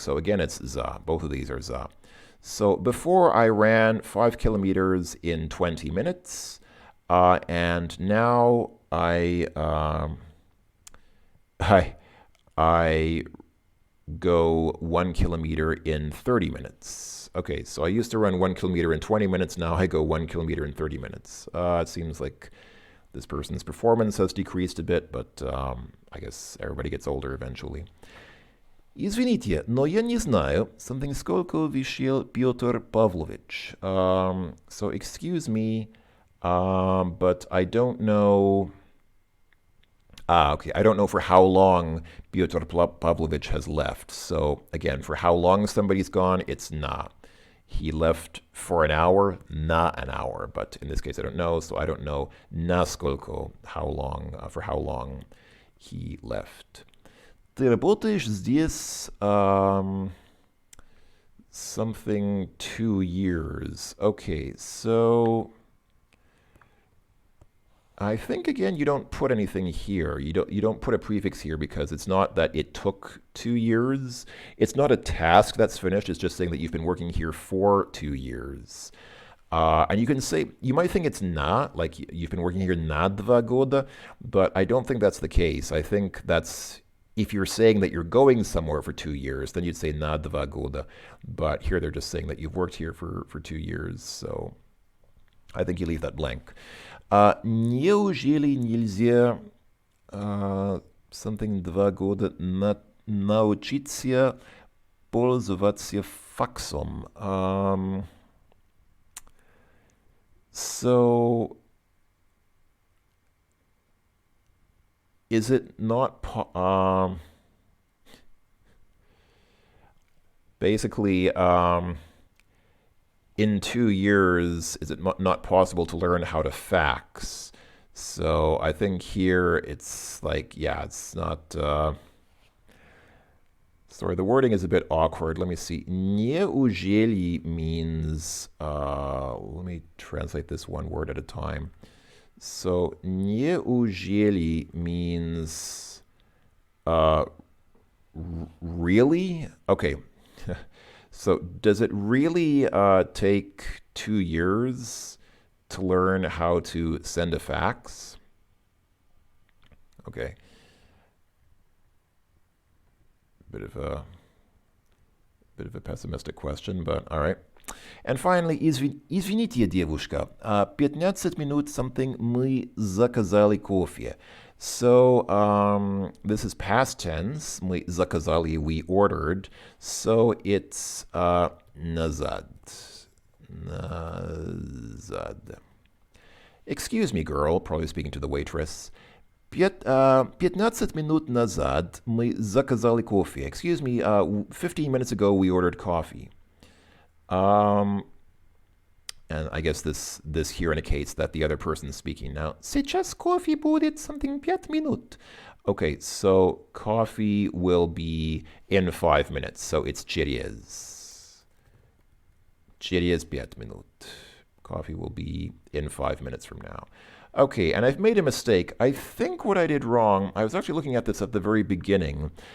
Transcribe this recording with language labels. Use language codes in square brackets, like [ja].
[en] So again, it's za. Both of these are za. So before I ran 5 kilometers in 20 minutes, and now I go 1 kilometer in 30 minutes. Okay, so I used to run 1 kilometer in 20 minutes. Now I go 1 kilometer in 30 minutes. It seems like this person's performance has decreased a bit, but I guess everybody gets older eventually. [ru] Извините, но я не знаю, something сколько весил Петр Pavlovich. [en] So excuse me, but I don't know. Okay, I don't know for how long Pyotr Pavlovich has left. So again, for how long somebody's gone, it's na. He left for an hour, na an hour. But in this case, I don't know, so I don't know насколько, how long, for how long he left. [ru] Ты работаешь здесь something [en] 2 years. Okay, so I think again you don't put anything here. You don't put a prefix here because it's not that it took 2 years. It's not a task that's finished. It's just saying that you've been working here for 2 years. And you can say, you might think it's not, like you've been working here [ru] на 2 года, [en] but I don't think that's the case. I think that's, if you're saying that you're going somewhere for 2 years, then you'd say [ru] на 2 года. [en] But here they're just saying that you've worked here for 2 years. So I think you leave that blank. [ru] Неужели нельзя something 2 года научиться пользоваться факсом? [en] So is it not basically in 2 years, is it not possible to learn how to fax? So I think here it's like, yeah, it's not. Sorry, the wording is a bit awkward. Let me see. Неужели means, let me translate this one word at a time. So неужели means really? Okay. So does it really take 2 years to learn how to send a fax? Okay. Bit of a pessimistic question, but all right. [ru] And finally, извините, девушка, 15 минут something мы заказали кофе. [en] So this is past tense. [ru] Мы заказали, [en] we ordered. So it's назад. [ru] Назад. [en] Excuse me, girl, probably speaking to the waitress. [ru] 15 минут назад мы заказали кофе. [en] Excuse me, 15 minutes ago we ordered coffee. Um, and I guess this here indicates that the other person is speaking now. [ru] Сейчас кофе будет something 5 minut. [en] Okay, so coffee will be in 5 minutes. So it's через. [ru] Через 5 minut. [en] Coffee will be in 5 minutes from now. Okay, and I've made a mistake. I think what I did wrong, I was actually looking at this at the very beginning.